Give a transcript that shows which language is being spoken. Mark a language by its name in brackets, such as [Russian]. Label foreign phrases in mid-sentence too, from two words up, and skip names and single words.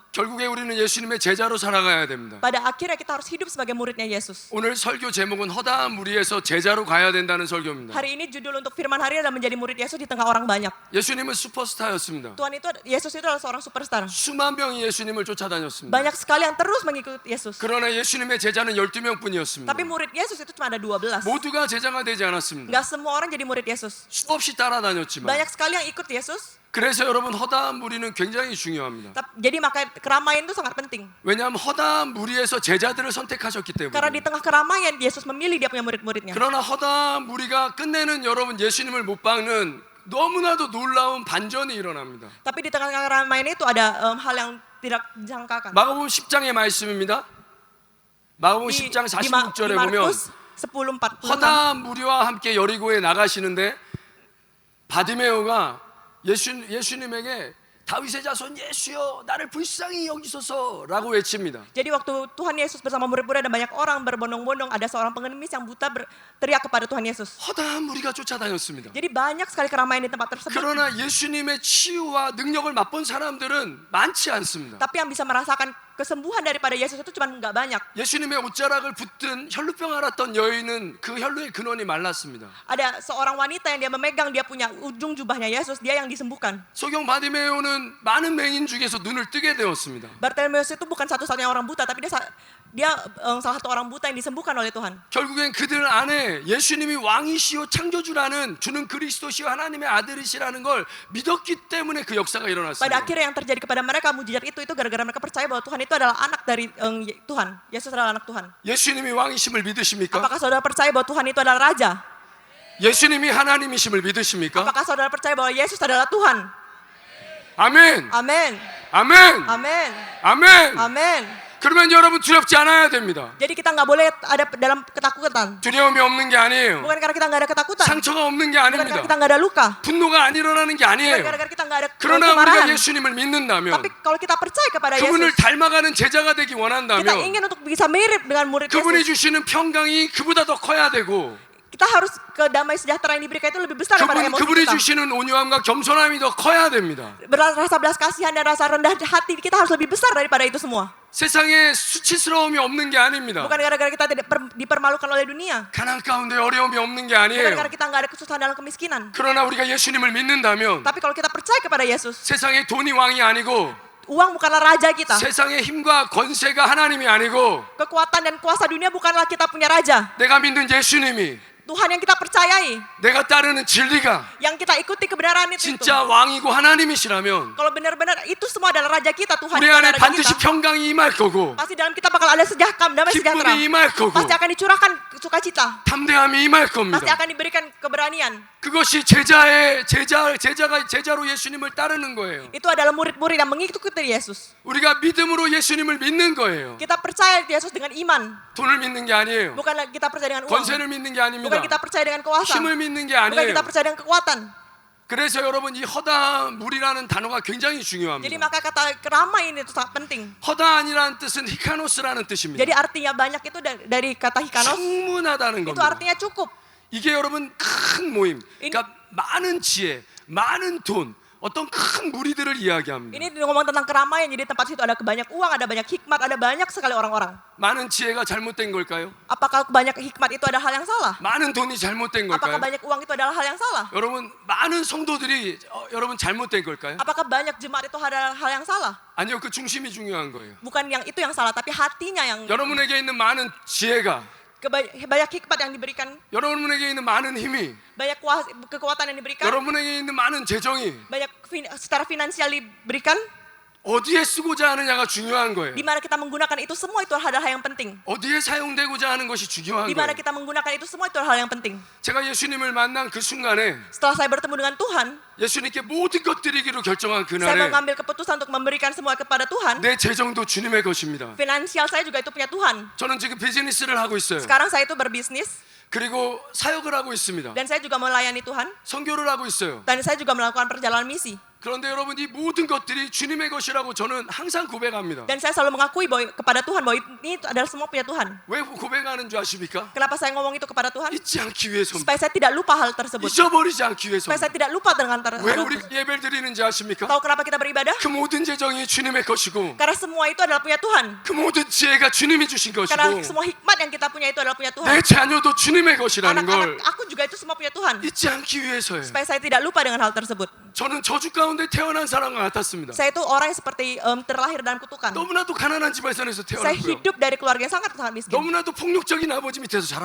[Korean] 결국에 우리는 예수님의 제자로 살아가야 됩니다. [Indonesian] Pada akhirnya kita harus hidup sebagai muridnya Yesus. [Korean] 오늘 설교 제목은 허다한 무리에서 제자로 가야 된다는 설교입니다. [Indonesian] Hari ini judul untuk firman hari adalah menjadi murid Yesus di tengah orang banyak. [Korean] 예수님은 슈퍼스타였습니다. [Indonesian] Yesus itu adalah seorang superstar. [Korean] 수만 명이 예수님을 쫓아다녔습니다. [Indonesian] Banyak sekali yang terus mengikuti Yesus. [Korean] 그러나 예수님의 제자는 12명뿐이었습니다. [Indonesian] Tapi murid Yesus itu cuma ada 12. [Korean] 모두가 제자가 되지 않았습니다. [Indonesian] Enggak semua orang jadi murid Yesus. [Korean] 수없이 따라다녔지만 [Indonesian] Banyak sekali yang ikut Yesus. [Korean] 그래서 여러분 허다한 무리는 굉장히 중요합니다. [Indonesian] Jadi maka keramaian itu sangat penting. [Korean] 왜냐하면 허다한 무리에서 제자들을 선택하셨기 [Indonesian] Karena di [Korean] 때문에. [Indonesian] tengah keramaian Yesus memilih dia punya murid-muridnya. [Korean] 그러나 허다한 무리가 끝내는 여러분 예수님을 못 박는 너무나도 놀라운 반전이 일어납니다. [Indonesian] Tapi di tengah keramaian itu ada hal yang tidak disangkakan. [Korean] 마가복음 10장의 말씀입니다. 마가복음 10장 46절에 보면 [Indonesian] Markus 10:46. [Korean] 허다한 무리와 함께 여리고에 나가시는데 바디메오가 예수님에게 다윗의 자손 예수여 나를 불쌍히 여기소서라고 외칩니다. [Indonesian] Jadi waktu Tuhan Yesus bersama murid-murid ada banyak orang berbondong-bondong, ada seorang pengemis yang buta berteriak kepada Tuhan Yesus. [Korean] 허다한 무리가 쫓아다녔습니다. [Indonesian] Jadi banyak sekali keramaian di tempat tersebut. [Korean] 그러나 예수님의 치유와 능력을 맛본 사람들은 많지 않습니다. [Indonesian] Tapi yang bisa merasakan kesembuhan daripada Yesus itu cuma nggak banyak. [Korean] 예수님의 옷자락을 붙든 혈루병 앓았던 여인은 그 혈루의 근원이 말랐습니다. [Indonesian] Ada seorang wanita yang dia memegang, dia punya ujung jubahnya Yesus, dia yang disembuhkan. [Korean] 소경 바디메오는 많은 맹인 중에서 눈을 뜨게 되었습니다. [Indonesian] Bartimeus itu bukan satu-satunya orang buta, tapi dia salah satu orang buta yang disembuhkan oleh Tuhan. [Korean] 결국엔 그들 안에 예수님이 왕이시요 창조주라는 주는 그리스도시요 하나님의 아들이시라는 걸 믿었기 때문에 그 역사가 [Indonesian] Pada [Korean] 일어났습니다. [Indonesian] akhirnya yang terjadi kepada mereka mujizat itu gara-gara mereka percaya bahwa Tuhan itu adalah anak dari Tuhan. Yesus adalah anak Tuhan. [Korean] 예수님이 왕이심을 믿으십니까? [Indonesian] Apakah saudara percaya bahwa Tuhan itu adalah raja? [Korean] 예수님이 하나님이심을 믿으십니까? [Indonesian] Apakah saudara percaya bahwa Yesus adalah Tuhan? [Korean] 아멘. [Indonesian] Amin. [Korean] 아멘. [Indonesian] Amin. [Korean] 아멘. [Indonesian] Amin. [Korean] 그러면 여러분 두렵지 않아야 됩니다. [Indonesian] Jadi kita nggak boleh ada dalam ketakutan. [Korean] 두려움이 없는 게 아니에요. [Indonesian] Bukan karena kita nggak ada ketakutan. [Korean] 상처가 없는 게 [Indonesian] Bukan karena [Korean] 아닙니다. [Indonesian] kita nggak ada luka. [Korean] 분노가 안 일어나는 게 [Indonesian] Bukan [Korean] 아니에요. [Indonesian] karena kita nggak ada [Korean] 그러나 [Indonesian] kemarahan. [Korean] 우리가 예수님을 믿는다면, [Indonesian] Tapi kalau kita percaya kepada [Korean] 그분을 [Indonesian] Yesus, [Korean] 닮아가는 제자가 되기 [Indonesian] kita [Korean] 원한다면 [Indonesian] ingin untuk bisa mirip dengan murid [Korean] 그분이 [Indonesian] Yesus. [Korean] 주시는 평강이 그보다 더 커야 되고, [Indonesian] Kita harus ke damai sejahtera yang diberikan itu lebih besar daripada emosi [Korean] 그분이 [Indonesian] kita. [Korean] 주시는 온유함과 겸손함이 더 커야 됩니다. [Indonesian] Rasa belas kasihan dan rasa rendah hati kita harus lebih besar daripada itu semua. [Korean] 세상에 수치스러움이 없는 게 아닙니다. [Indonesian] Bukan gara-gara kita tidak dipermalukan oleh dunia. [Korean] 가난 가운데 어려움이 없는 게 [Indonesian] Bukan [Korean] 아니에요. [Indonesian] karena kita nggak ada kesusahan dalam kemiskinan. [Korean] 그러나 우리가 예수님을 믿는다면 [Indonesian] Tapi kalau kita percaya kepada Yesus, [Korean] 세상의 돈이 왕이 아니고 [Indonesian] uang bukanlah raja kita. [Korean] 세상의 힘과 권세가 하나님이 아니고 [Indonesian] Kekuatan dan kuasa dunia bukanlah kita punya raja. [Korean] 내가 믿는 예수님이, [Indonesian] Tuhan yang kita percayai, [Korean] 내가 따르는 진리가 [Indonesian] yang kita ikuti kebenaran itu. [Korean] 진짜 왕이고 하나님이시라면 [Indonesian] Kalau benar-benar itu semua adalah raja kita, Tuhan [Korean] 우리 [Indonesian] itu [Korean] 안에 [Indonesian] adalah raja [Korean] 반드시 [Indonesian] kita. [Korean] 평강이 임할 거고 [Indonesian] Pasti dalam kita bakal ada damai sejahtera. [Korean] 기쁨이 임할 거고 [Indonesian] Pasti akan dicurahkan sukacita. [Korean] 담대함이 임할 [Indonesian] Pasti [Korean] 겁니다. [Indonesian] akan diberikan keberanian. [Korean] 그것이 제자로 예수님을 따르는 거예요. [Indonesian] Itu adalah murid-murid yang mengikuti Yesus. [Korean] 우리가 믿음으로 예수님을 믿는 거예요. [Indonesian] Kita percaya Yesus dengan iman. [Korean] 돈을 믿는 게 아니에요. [Indonesian] Bukan kita percaya dengan uang. [Korean] 권세를 믿는 게 아닙니다. [Indonesian] Bukan kita percaya dengan kuasa. [Korean] 힘을 믿는 게 [Indonesian] Bukan [Korean] 아니에요. [Indonesian] kita percaya dengan kekuatan. [Korean] 그래서 여러분 이 허다물이라는 단어가 굉장히 [Indonesian] Jadi [Korean] 중요합니다. [Indonesian] maka kata keramaian itu sangat penting. [Korean] 허다한이라는 뜻은 히카노스라는 뜻입니다. [Indonesian] Jadi artinya banyak itu dari kata hikanos. [Korean] 충분하다는 [Indonesian] Itu [Korean] 겁니다. [Indonesian] artinya cukup. [Korean] 이게 여러분 큰 모임, 그러니까 많은 지혜, 많은 돈, 어떤 큰 무리들을 이야기합니다. [Indonesian] Ini ngomong tentang keramaian. Jadi tempat situ ada banyak uang, ada banyak hikmat, ada banyak sekali orang-orang. [Korean] 많은 지혜가 잘못된 걸까요? [Indonesian] Apakah banyak hikmat itu adalah hal yang salah? [Korean] 많은 돈이 잘못된 [Indonesian] Apakah [Korean] 걸까요? [Indonesian] banyak uang itu adalah hal yang salah? [Korean] 여러분 많은 성도들이 여러분 잘못된 걸까요? [Indonesian] Apakah banyak jemaat itu adalah hal yang salah? [Korean] 아니요, 그 중심이 중요한 거예요. [Indonesian] Bukan yang itu yang salah, tapi hatinya yang [Korean] 여러분에게 있는 많은 지혜가, [Indonesian] banyak hikmat yang diberikan, [Korean] 여러분에게 있는 많은 힘이, [Indonesian] banyak kekuatan yang diberikan, [Korean] 여러분에게 있는 많은 재정이 [Indonesian] banyak secara finansial diberikan. [Korean] 어디에 쓰고자 하느냐가 중요한 거예요. [Indonesian] Di mana kita menggunakan itu semua itu adalah hal yang penting. [Korean] 어디에 사용되고자 하는 것이 중요한 [Indonesian] Di mana [Korean] 거예요. [Indonesian] kita menggunakan itu semua itu adalah hal yang penting. [Korean] 제가 예수님을 만난 그 순간에 [Indonesian] Setelah saya bertemu dengan Tuhan, [Korean] 예수님께 모든 것 드리기로 결정한 [Indonesian] saya [Korean] 그날에 [Indonesian] mengambil keputusan untuk memberikan semua kepada Tuhan. [Korean] 내 재정도 주님의 것입니다. [Indonesian] Finansial saya juga itu punya Tuhan. [Korean] 저는 지금 비즈니스를 하고 있어요. [Indonesian] Sekarang saya itu berbisnis [Korean] 그리고 사역을 하고 있습니다. [Indonesian] dan saya juga melayani Tuhan [Korean] 선교를 하고 있어요. [Indonesian] dan saya juga melakukan perjalanan misi. [Korean] 그런데 여러분 이 모든 것들이 주님의 것이라고 저는 항상 고백합니다. [Indonesian] Dan saya selalu mengakui bahwa kepada Tuhan bahwa ini adalah semua punya Tuhan. [Korean] 왜 고백하는 줄 아십니까? [Indonesian] Kenapa saya ngomong itu kepada Tuhan? [Korean] 잊지 않기 위해서입니다. [Indonesian] Supaya saya tidak lupa hal tersebut. [Korean] 잊어버리지 않기 [Indonesian] Supaya saya [Korean] 위해서입니다. [Indonesian] tidak lupa dengan [Korean] 왜 우리 예배를 드리는지 아십니까? [Indonesian] Tahu kenapa kita beribadah? [Korean] 그 모든 재정이 주님의 것이고 [Indonesian] Karena semua itu adalah punya Tuhan. [Korean] 그 모든 지혜가 주님이 주신 [Indonesian] Karena [Korean] 것이고 [Indonesian] semua hikmat yang kita punya itu adalah punya Tuhan. [Korean] 내 자녀도 주님의 것이라는 걸 [Indonesian] Anak-anak aku juga itu semua punya Tuhan. [Korean] 잊지 않기 위해서예요. [Indonesian] Supaya saya tidak lupa dengan hal tersebut. [Korean] 저는 저주 가운데 태어난 사람과 같았습니다. [Indonesian] Saya itu orang yang seperti terlahir dalam kutukan. [Korean] 너무나도 가난한 집안에서 [Indonesian] Saya [Korean] 태어났고요. [Indonesian] hidup dari keluarga yang sangat miskin. [Korean] 너무나도 폭력적인 아버지 밑에서 [Indonesian] Saya